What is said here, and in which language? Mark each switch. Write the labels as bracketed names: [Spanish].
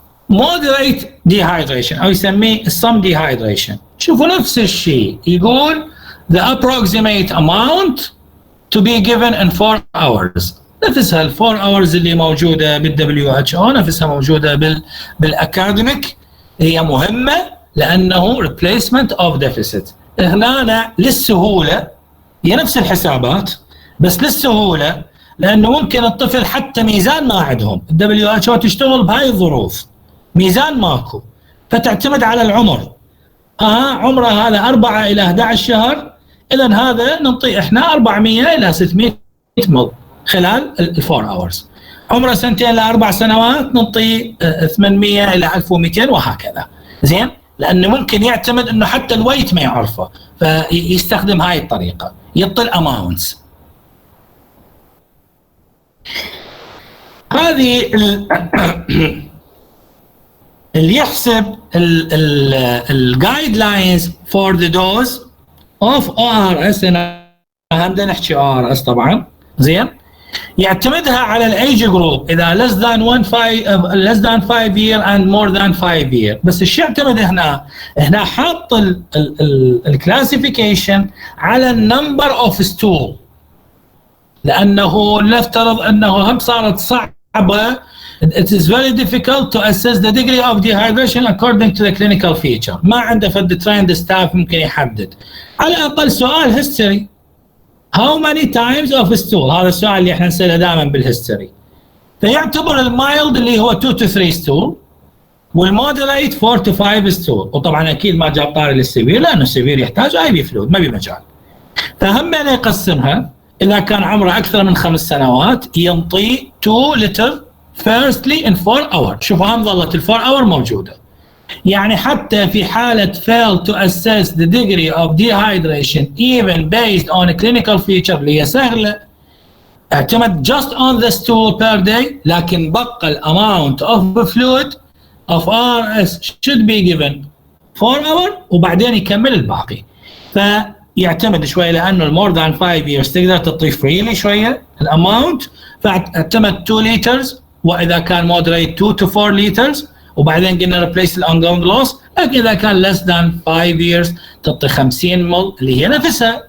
[English] المودريت ديهايدريشن [Arabic] او يسميه [English] some dehydration. [Arabic] شوفوا نفس الشيء، يقول [English] the approximate amount to be given in 4 hours. [Arabic] نفسها ال 4 hours اللي موجوده بال WHO، نفسها موجوده بالاكاديميك. هي مهمه لانه [English] replacement of deficit. [Arabic] هنا للسهوله هي نفس الحسابات، بس للسهوله لانه ممكن الطفل حتى ميزان ما عندهم، WHO تشتغل بهاي الظروف، ميزان ماكو، فتعتمد على العمر. عمره هذا 4 إلى 11 شهر، اذا هذا نعطيه احنا 400 إلى 600 مل خلال ال 4 hours. عمره 2 ل 4 سنوات نعطيه 800 الى 1200 وهكذا. زين، لانه ممكن يعتمد انه حتى الويت ما يعرفه، فيستخدم هاي الطريقه، يعطي الاماونتس. هذه اللي يحسب [English] الجايد lines for the dose of ORS. [Arabic] عندنا نحكي ORS طبعا. زين، يعتمدها على [English] الايج جروب، اذا less than 5 year and more than 5 year. [Arabic] بس الشيء يعتمد هنا حاط الكلاسيفيكيشن على النمبر اوف ستول، لانه نفترض انه هم صارت صعبه. [English] It is very difficult to assess the degree of dehydration according to the clinical feature. [Arabic] ما عنده فد trained staff ممكن يحدد. على الاقل سؤال history. [English] How many times of stool؟ [Arabic] هذا السؤال اللي احنا نسأله دائما بالهيستوري. فيعتبر المايلد اللي هو 2 to 3 ستول، والمودريت 4 to 5 ستول. وطبعا اكيد ما جاب طاري للسيفير، لانه السيفير يحتاج اي بي فلويد، ما بمجال. فهم أنا يقسمها، اذا كان عمره اكثر من 5 سنوات ينطي 2 لتر [English] firstly in 4 hours. [Arabic] شوفوا هم ظلت ال 4 hour موجوده. يعني حتى في حالة [English] fail to assess the degree of dehydration even based on a clinical feature [Arabic] اللي هي سهلة، اعتمد [English] just on the stool per day، [Arabic] لكن بقى ال [English] amount of fluid of RS should be given 4 hours [Arabic] وبعدين يكمل الباقي. فيعتمد شوية لأنه [English] more than 5 years [Arabic] تقدر تضيف freely شوية الاماونت، فاعتمد 2 liters، وإذا كان [English] moderate 2 to 4 liters، [Arabic] وبعدين قلنا replace الانجونج لوس. لكن اذا كان [English] less than 5 years [Arabic] تعطي 50 مل اللي هي نفسها.